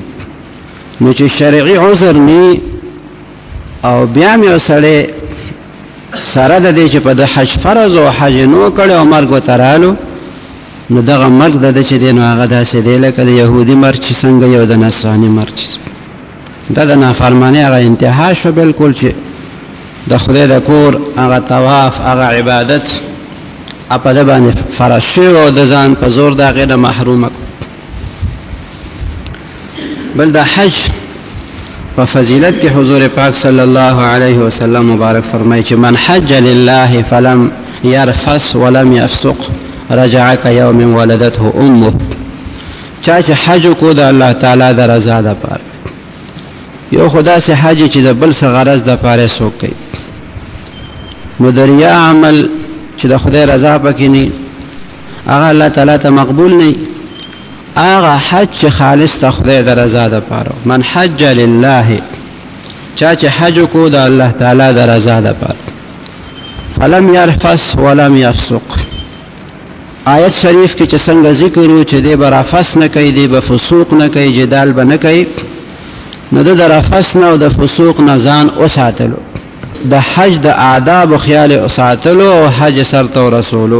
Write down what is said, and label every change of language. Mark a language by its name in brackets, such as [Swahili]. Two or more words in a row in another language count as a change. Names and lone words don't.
[Pashto] نو چې شرعي عذر نی او بیا هم یو سړی سره د دې چې په د حج فرض او حج نو کړی او مرګ ورته رالو، نو دغه مرګ د ده چې دی نو هغه داسې دی لکه د یهودي مرګ چې څنګه یو د نصراني مرګ چې دا د نافرمانۍ هغه انتها شو بلکل، چې د خدای د کور هغه طواف هغه عبادت په ده باندې فرض شوی او د ځان په زور د هغې نه محرومه کړو. بل د حج په فضیلت کې حضور پاک [Arabic] صلی الله علیه وسلم [Pashto] مبارک فرمایي چې [Arabic] من حج لله فلم يرفث ولم يفسق رجع كيوم ولدته امه. [Pashto] چا چې حج کو د الله تعالی د رضا لپاره، یو خدا سي حج چې د بل څه غرض د پاره څوک کوي، نو د ریا عمل چې د خدای رضا پکې نه، هغه الله تعالی ته مقبول نه. هغه حج چې خالص د خدای د رضا لپاره، [Arabic] من حج لله، [Pashto] چا چې حج کو د الله تعالی د رضا لپاره، [Arabic] فلم يرفث ولم يفسق. [Pashto] آیت شریف کې چې څنګه ذکر و چې دی به رفث نه کوي، دی به فسوق نه کوي، جدال به نه کوي، نو د رفث نه او د فسوق نه ځان وساتلو، د حج د آداب و خیال وساتلو او حج سرته ورسولو.